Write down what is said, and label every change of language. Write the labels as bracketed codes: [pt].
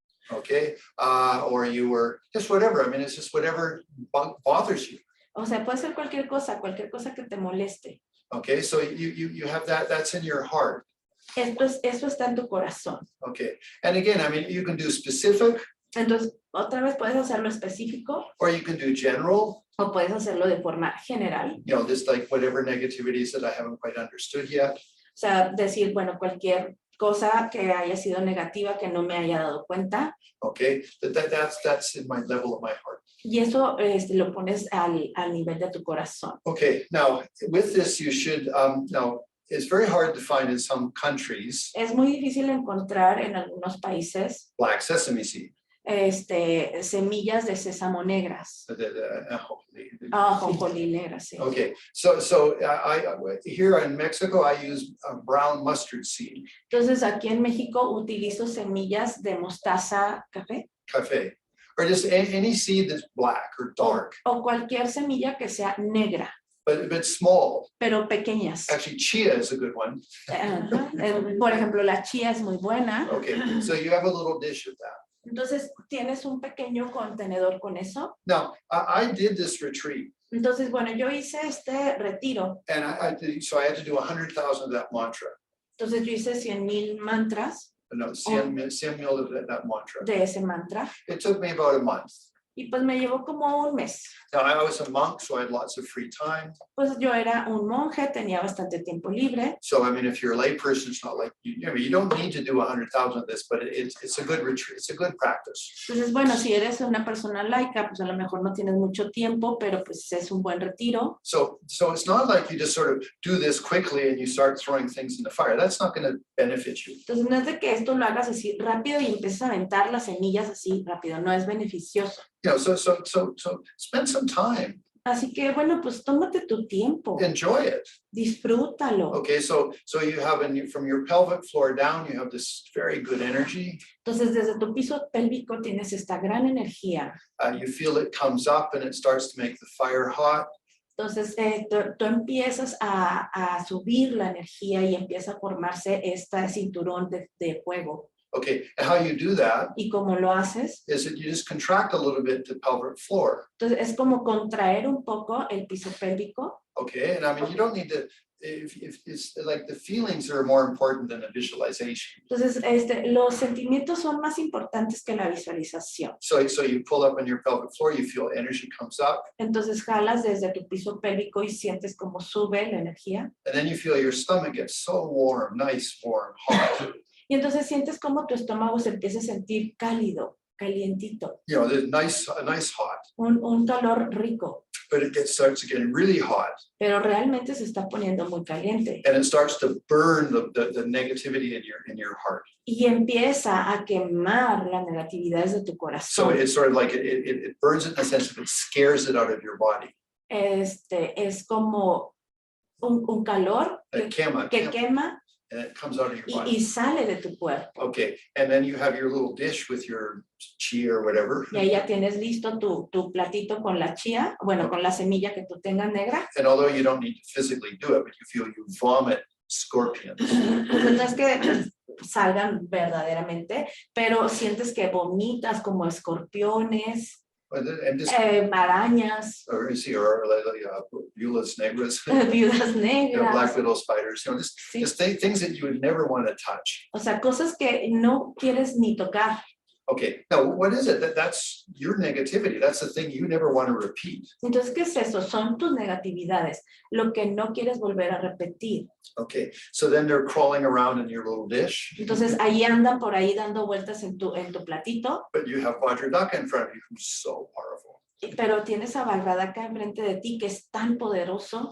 [en] Okay, or you were just whatever. I mean, it's just whatever bothers you. [es] O sea, puede ser cualquier cosa que te moleste. [en] Okay, so you have that's in your heart. [es] Eso está en tu corazón. [en] Okay, and again, I mean, you can do specific. [es] Entonces, otra vez puedes hacerlo específico. [en] Or you can do general. [es] O puedes hacerlo de forma general. [en] Just like whatever negativities that I haven't quite understood yet. [es] O sea, decir, bueno, cualquier cosa que haya sido negativa que no me haya dado cuenta. [en] Okay, that's in my level of my heart. [es] Y eso lo pones al nivel de tu corazón. [en] Okay, now with this you should now it's very hard to find in some countries. [es] Es muy difícil encontrar en algunos países. [en] Black sesame seed. [es] Semillas de sésamo negras. Ajonjolí negras, sí. [en] Okay, so here in Mexico I use brown mustard seed. [es] Entonces aquí en México utilizo semillas de mostaza café. [en] Café, or just any seed that's black or dark. [es] O cualquier semilla que sea negra. [en] But small. [es] Pero pequeñas. [en] Actually, chia is a good one. [es] Por ejemplo, la chía es muy buena. [en] Okay, so you have a little dish of that. [es] Entonces, ¿tienes un pequeño contenedor con eso? [en] Now, I did this retreat. [es] Entonces, bueno, yo hice este retiro. [en] And so I had to do 100,000 of that mantra. [es] Entonces, yo hice 100,000 mantras. [en] No, 100,000 of that mantra. [es] De ese mantra. [en] It took me about a month. [es] Y pues me llevó como un mes. [en] Now, I was a monk, so I had lots of free time. [es] Pues yo era un monje, tenía bastante tiempo libre. [en] So, I mean, if you're a lay person, it's not like, you don't need to do 100,000 of this, but it's a good retreat. It's a good practice. [es] Entonces, bueno, si eres una persona laica, pues a lo mejor no tienes mucho tiempo, pero pues es un buen retiro. [en] So it's not like you just sort of do this quickly and you start throwing things in the fire. That's not going to benefit you. [es] Entonces, no es de que esto lo hagas así rápido y empieces a aventar las semillas así rápido, no es beneficioso. [en] You know, so spend some time. [es] Así que, bueno, pues tómate tu tiempo, [en] Enjoy it. [es] disfrútalo. [en] Okay, so you have from your pelvic floor down, you have this very good energy. [es] Entonces, desde tu piso pélvico tienes esta gran energía. [en] You feel it comes up and it starts to make the fire hot. [es] Entonces, tú empiezas a subir la energía y empieza a formarse este cinturón de fuego. [en] Okay, and how you do that [es] ¿Y cómo lo haces? [en] is that you just contract a little bit the pelvic floor. [es] Entonces, es como contraer un poco el piso pélvico. [en] Okay, and I mean, you don't need to, if it's like the feelings are more important than the visualization. [es] Entonces, los sentimientos son más importantes que la visualización. [en] So you pull up on your pelvic floor, you feel energy comes up, [es] Entonces, jalas desde tu piso pélvico y sientes como sube la energía. [en] and then you feel your stomach gets so warm, nice, warm, hot. [es] Y entonces sientes como tu estómago se empieza a sentir cálido, calientito, [en] You know, a nice hot, [es] un calor rico, [en] but starts getting really hot, [es] pero realmente se está poniendo muy caliente. [en] and it starts to burn the negativity in your heart. [es] Y empieza a quemar la negatividad desde tu [en] So [es] corazón. [en] it's sort of like it burns it in the sense of it scares it out of your body. [es] Es como un calor que quema [en] And it comes out of your [es] y [en] body. [es] sale de tu cuerpo. [en] Okay, and then you have your little dish with your chi or whatever. [es] Y ahí ya tienes listo tu platito con la chía, bueno, con la semilla que tú tengas negra. [en] And although you don't need to physically do it, but you feel you vomit scorpions. [es] Entonces no es que salgan verdaderamente, pero sientes que vomitas como escorpiones, [en] And just, [es] arañas, or viulas negras, viudas [en] black [es] negras. [en] widow spiders, [es] Sí. [en] just things that you would never want to touch. [es] O sea, cosas que no quieres ni tocar. [en] Okay, now what is it? That's your negativity. That's the thing you never want to repeat. [es] Entonces, ¿qué es eso? Son tus negatividades, lo que no quieres volver a repetir. [en] Okay, so then they're crawling around in your little dish, [es] Entonces, ahí andan por ahí dando vueltas en tu platito, [en] but you have Vajra Daka in front of you who's so powerful. [es] pero tienes a Vajra Daka enfrente de ti que es tan poderoso.